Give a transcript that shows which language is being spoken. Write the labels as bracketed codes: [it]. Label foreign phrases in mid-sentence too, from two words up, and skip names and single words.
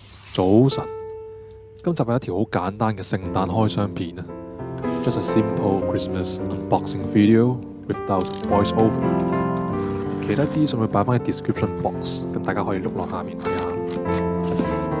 [yue] 早晨，今集係一條好簡單嘅聖誕開箱片啊 ， [en] just a simple Christmas unboxing video without voice over。 [yue] 其他資訊會擺翻喺 [en] description box， [yue] 咁大家可以碌落下面睇下。